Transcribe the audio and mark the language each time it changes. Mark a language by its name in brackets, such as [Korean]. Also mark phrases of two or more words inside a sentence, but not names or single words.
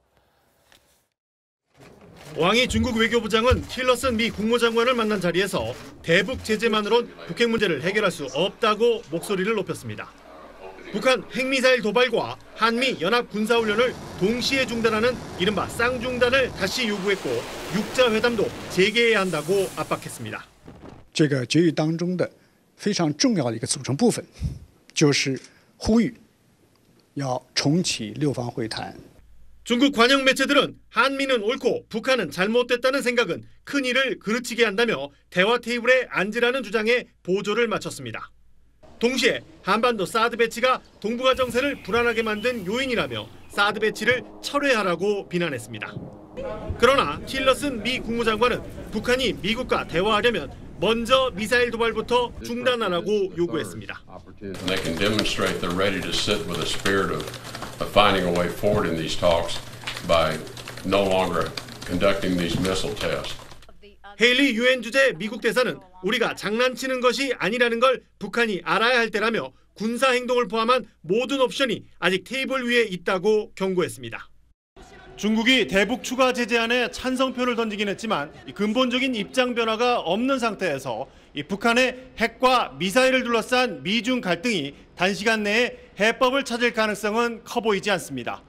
[Korean] 왕이 중국 외교부장은 틸러슨 미 국무장관을 만난 자리에서 대북 제재만으론 북핵 문제를 해결할 수 없다고 목소리를 높였습니다. 북한 핵미사일 도발과 한미 연합 군사훈련을 동시에 중단하는 이른바 쌍중단을 다시 요구했고 육자회담도 재개해야 한다고 압박했습니다. [Chinese] 这个决议当中的非常重要的一个组成部分就是呼吁要重启六方会谈。 [Korean] 중국 관영 매체들은 한미는 옳고 북한은 잘못됐다는 생각은 큰일을 그르치게 한다며 대화 테이블에 앉으라는 주장에 보조를 마쳤습니다. 동시에 한반도 사드 배치가 동북아 정세를 불안하게 만든 요인이라며 사드 배치를 철회하라고 비난했습니다. 그러나 틸러슨 미 국무장관은 북한이 미국과 대화하려면 먼저 미사일 도발부터 중단하라고 요구했습니다. [English] They can demonstrate they're ready to sit with a spirit of finding a way forward in these talks by no longer conducting these missile tests. [Korean] 헤일리 유엔 주재 미국 대사는 우리가 장난치는 것이 아니라는 걸 북한이 알아야 할 때라며 군사 행동을 포함한 모든 옵션이 아직 테이블 위에 있다고 경고했습니다. 중국이 대북 추가 제재안에 찬성표를 던지긴 했지만 근본적인 입장 변화가 없는 상태에서 북한의 핵과 미사일을 둘러싼 미중 갈등이 단시간 내에 해법을 찾을 가능성은 커 보이지 않습니다.